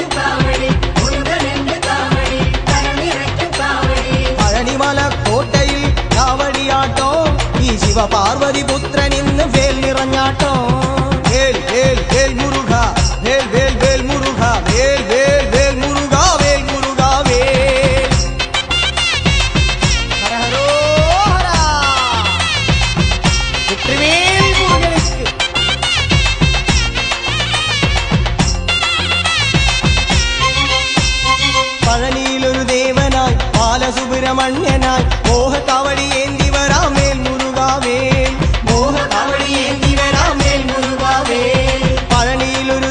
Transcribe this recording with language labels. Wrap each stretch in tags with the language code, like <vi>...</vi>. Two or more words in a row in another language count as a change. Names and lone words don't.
<ta>காவடி முருகனென்று காவடி பழனிரைக்கு காவடி பழனிமலை கோட்டையில் காவடியாட்டம் சிவ பார்வதி புத்திரன் இന്ന് வேல் நிறഞ്ഞാട്ടം வேல் வேல் வேல் முருகா வேல் வேல் வேல் முருகா வேல் வேல் வேல் முருகா வேல் முருகா வேல் ஹரஹரோஹரா வெற்றிவேல் முருகனுக்கு</ta> <ml>പഴനിയിലൊരു ദേവനായി ബാലസുബ്രഹ്മണ്യനായി മോഹ കാവടി ഏന്തി വരാം വേൽ മുരുകാവേൽ മോഹ കാവടി ഏന്തി വരാം വേൽ മുരുകാവേൽ പഴനിയിലൊരു</ml>